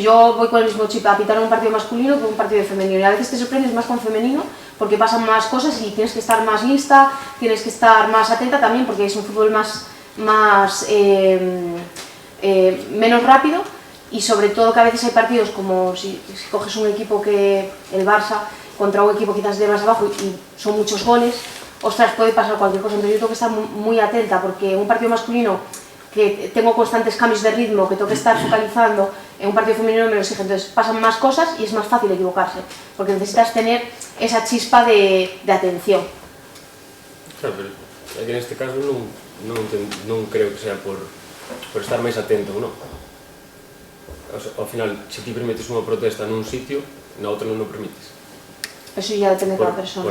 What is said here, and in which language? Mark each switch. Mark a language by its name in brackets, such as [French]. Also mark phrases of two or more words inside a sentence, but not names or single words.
[Spanish] Yo voy con el mismo chip a pitar un partido masculino que un partido femenino, y a veces te sorprendes más con femenino porque pasan más cosas y tienes que estar más lista, tienes que estar más atenta también porque es un fútbol menos rápido, y sobre todo que a veces hay partidos como si coges un equipo que el Barça contra un equipo quizás de más abajo y son muchos goles, ostras, puede pasar cualquier cosa. Entonces yo tengo que estar muy atenta, porque un partido masculino que tengo constantes cambios de ritmo, que tengo que estar focalizando, en un partido femenino me lo exige, entonces pasan más cosas y es más fácil equivocarse, porque necesitas tener esa chispa de atención. [Galician] Claro, pero aquí neste caso non creo que sea por estar máis atento ou non. Ao final, se ti permites unha protesta nun sitio, na outra non o permites. [Spanish] Eso ya depende de cada persona.